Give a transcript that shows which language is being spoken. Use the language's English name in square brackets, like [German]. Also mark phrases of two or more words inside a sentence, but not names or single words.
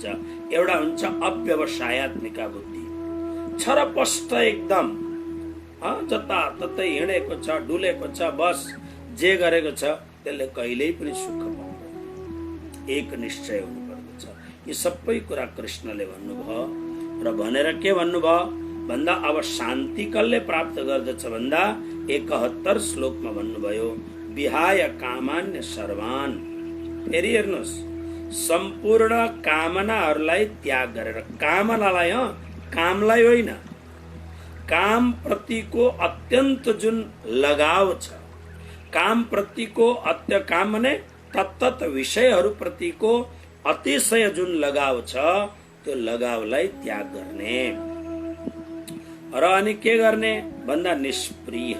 [Nepali] एउटा हुन्छ अव्यवसायत्मिका बुद्धि, छरपष्ट एकदम जता ततै हिँडेको छ, डुलेको छ, बस जे गरेको छ त्यसले कहिल्यै पनि सुख पाउँदैन। एक निश्चय हुनु पर्दछ। यी सबै कुरा कृष्णले भन्नुभयो र भनेर के भन्नुभयो भन्दा अब शान्ति कसले प्राप्त गर्दछ भन्दा 71 श्लोकमा भन्नुभयो, [Sanskrit] विहाय कामान्य सर्वान। [Nepali] फेरि हेर्नुहोस्, सम्पूर्ण कामनाहरूलाई त्याग गरेर, कामनालाई कामलाई होइन, काम प्रतिको अत्यन्त जुन लगाव छ, काम प्रतिको काम भने तत्तत विषयहरू प्रतिको अतिशय जुन लगाव छ त्यो लगावलाई त्याग गर्ने र अनि के गर्ने भन्दा निष्प्रिय।